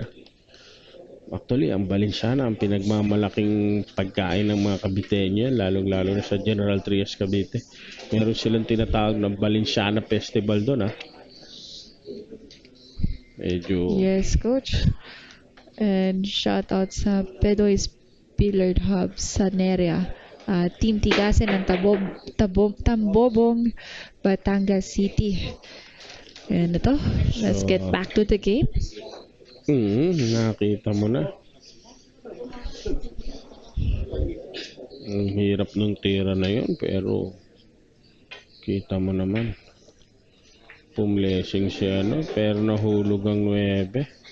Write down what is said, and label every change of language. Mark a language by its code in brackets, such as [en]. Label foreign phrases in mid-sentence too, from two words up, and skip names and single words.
[tl] Actually, ang Valenciana, ang pinagmamalaking pagkain ng mga Caviteño, lalong-lalo na sa General Trias, Cavite. Meron silang tinatawag ng Valenciana Festival doon, Medyo... [en] Yes, coach. And shout out sa Pedoy's Billiard Hub sa Neria. [tl] Team Tigasen ng Tambobong, Batangas City. And ito, [en] let's get back to the game. [tl] Nakita mo na. Ang hirap ng tira na yun, pero kita mo naman. Pumlesing siya, pero nahulog ang 9.